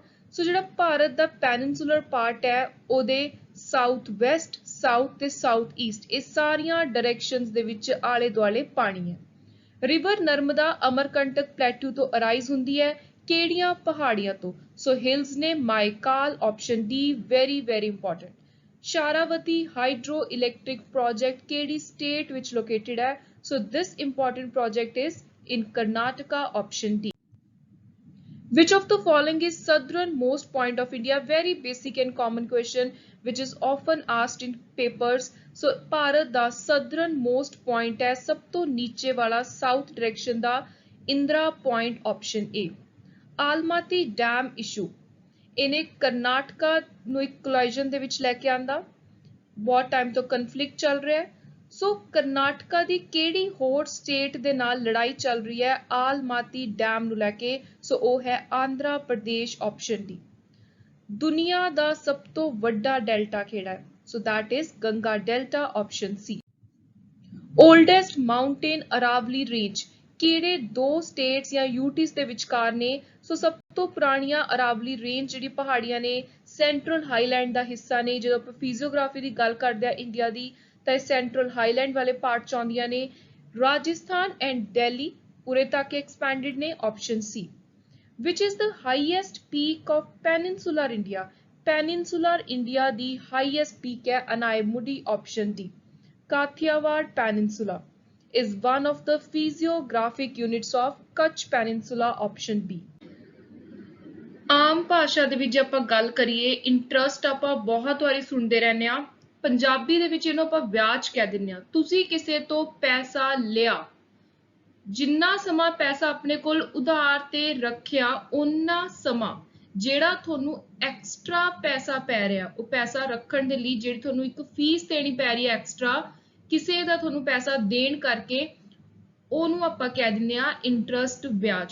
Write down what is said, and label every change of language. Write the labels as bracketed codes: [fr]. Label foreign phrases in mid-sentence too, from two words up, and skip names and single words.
[pa] ਸੋ ਜਿਹੜਾ ਭਾਰਤ ਦਾ [en] peninsular part [pa] ਹੈ ਉਹਦੇ [en] south west, [pa] ਸਾਊਥ ਤੇ [en] south east [pa] ਇਹ ਸਾਰੀਆਂ ਡਾਇਰੈਕਸ਼ਨਸ ਦੇ ਵਿੱਚ ਆਲੇ ਦੁਆਲੇ ਪਾਣੀ ਹੈ। ਰਿਵਰ ਨਰਮਦਾ ਅਮਰਕੰਟਕ ਪਲੇਟੂ ਤੋਂ ਅਰਾਈਜ਼ ਹੁੰਦੀ ਹੈ। ਕਿਹੜੀਆਂ ਪਹਾੜੀਆਂ ਤੋਂ? [en] So hills ਨੇ ਮਾਈਕਾਲ, option D very very important. [pa] ਸ਼ਾਰਾਵਤੀ [en] hydro electric project [pa] ਕਿਹੜੀ ਸਟੇਟ ਵਿੱਚ ਲੋਕੇਟਡ ਹੈ? [en] So this important project is in Karnataka, option D. Which of the following is southernmost point of India? Very basic and common question which is often asked in papers. [pa] So ਭਾਰਤ ਦਾ [en] southernmost point [pa] ਹੈ ਸਭ ਤੋਂ ਨੀਚੇ ਵਾਲਾ [en] south direction [pa] ਦਾ ਇੰਦਰਾ [en] point, option A. [pa] ਆਲਮਾਤੀ ਡੈਮ ਇਸ਼ੂ ਇਹਨੇ ਕਰਨਾਟਕਾ ਨੂੰ ਇੱਕ ਕੋਲਾਈਜ਼ਨ ਦੇ ਵਿੱਚ ਲੈ ਕੇ ਆਂਦਾ। ਬਹੁਤ ਟਾਈਮ ਤੋਂ ਕਨਫਲਿਕਟ ਚੱਲ ਰਿਹਾ ਹੈ। ਸੋ ਕਰਨਾਟਕਾ ਦੀ ਕਿਹੜੀ ਹੋਰ ਸਟੇਟ ਦੇ ਨਾਲ ਲੜਾਈ ਚੱਲ ਰਹੀ ਹੈ ਆਲਮਾਤੀ ਡੈਮ ਨੂੰ ਲੈ ਕੇ? ਸੋ ਉਹ ਹੈ ਆਂਧਰਾ ਪ੍ਰਦੇਸ਼, [en] option D. [pa] ਦੁਨੀਆ ਦਾ ਸਭ ਤੋਂ ਵੱਡਾ ਡੈਲਟਾ ਕਿਹੜਾ ਹੈ? [en] ਸੋ that is ਗੰਗਾ ਡੈਲਟਾ, option C. Oldest mountain Aravalli range [pa] ਕਿਹੜੇ ਦੋ ਸਟੇਟਸ ਜਾਂ ਯੂਟੀਜ਼ ਦੇ ਵਿਚਕਾਰ ਨੇ। ਸੋ ਸਭ ਤੋਂ ਪੁਰਾਣੀਆਂ ਅਰਾਵਲੀ ਰੇਂਜ ਜਿਹੜੀ ਪਹਾੜੀਆਂ ਨੇ [en] central highland [pa] ਦਾ ਹਿੱਸਾ ਨੇ। ਜਦੋਂ ਆਪਾਂ ਫਿਜ਼ੀਓਗ੍ਰਾਫੀ ਦੀ ਗੱਲ ਕਰਦੇ ਆ ਇੰਡੀਆ ਦੀ ਤਾਂ ਇਹ [en] central highland [pa] ਵਾਲੇ ਪਾਰਟ ਚ ਆਉਂਦੀਆਂ ਨੇ। ਰਾਜਸਥਾਨ ਐਂਡ ਦਿੱਲੀ ਉਰੇ ਤੱਕ ਐਕਸਪੈਂਡਡ ਨੇ। [en] Option C. Which is the highest peak of peninsular India? Peninsular India [pa] ਦੀ [en] highest peak [pa] ਹੈ ਅਨਾਇਮੁਡੀ। [en] option D। Kathiawar Peninsula is one of the physiographic units of Kutch Peninsula। option B। [pa] ਆਮ ਭਾਸ਼ਾ ਦੇ ਵਿੱਚ ਜੇ ਆਪਾਂ ਗੱਲ ਕਰੀਏ ਇੰਟਰਸਟ ਆਪਾਂ ਬਹੁਤ ਵਾਰੀ ਸੁਣਦੇ ਰਹਿੰਦੇ ਆ। ਪੰਜਾਬੀ ਦੇ ਵਿੱਚ ਇਹਨੂੰ ਆਪਾਂ ਵਿਆਜ ਕਹਿ ਦਿੰਦੇ ਆ। ਤੁਸੀਂ ਕਿਸੇ ਤੋਂ ਪੈਸਾ ਲਿਆ, ਜਿੰਨਾ ਸਮਾਂ ਪੈਸਾ ਆਪਣੇ ਕੋਲ ਉਧਾਰ ਤੇ ਰੱਖਿਆ ਓਨਾ ਸਮਾਂ ਜਿਹੜਾ ਤੁਹਾਨੂੰ ਐਕਸਟਰਾ ਪੈਸਾ ਪੈ ਰਿਹਾ, ਉਹ ਪੈਸਾ ਰੱਖਣ ਦੇ ਲਈ ਜਿਹੜੀ ਤੁਹਾਨੂੰ ਇੱਕ ਫੀਸ ਦੇਣੀ ਪੈ ਰਹੀ ਹੈ ਐਕਸਟਰਾ ਕਿਸੇ ਦਾ ਤੁਹਾਨੂੰ ਪੈਸਾ ਦੇਣ ਕਰਕੇ, ਉਹਨੂੰ ਆਪਾਂ ਕਹਿ ਦਿੰਦੇ ਆ ਇੰਟਰਸਟ ਵਿਆਜ।